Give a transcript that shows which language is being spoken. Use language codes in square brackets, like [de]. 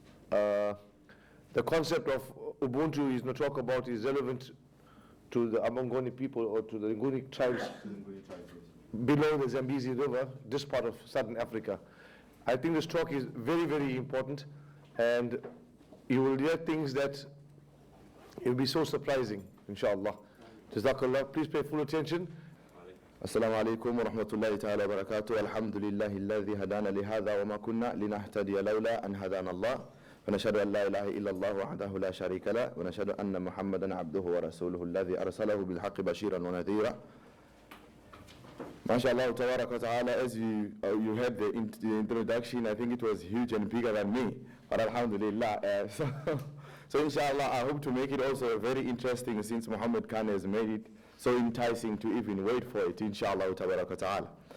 [en] The concept of Ubuntu he's going to talk about is relevant to the Amangoni people, or to the Nguni tribes below the Zambezi River, this part of southern Africa. I think this talk is very, very important, and you will hear things that it will be so surprising, inshallah. Jazakallah. Please pay full attention. [ar] السلام عليكم ورحمة الله تعالى وبركاته. الحمد لله الذي هدانا لهذا وما كنا لنهتدي لولا أن هدانا الله ونشهد أن لا إله إلا الله وحده لا شريك له ونشهد أن محمدا عبده ورسوله الذي أرسله بالحق بشيرا ونذيرا. [en] MashaAllah Tabarak wa Ta'ala, as you heard the introduction, I think it was huge and bigger than me, but Alhamdulillah. So inshallah, I hope to make it also very interesting, since Muhammad Khan has made it so enticing to even wait for it, inshallah Tabarak wa Ta'ala.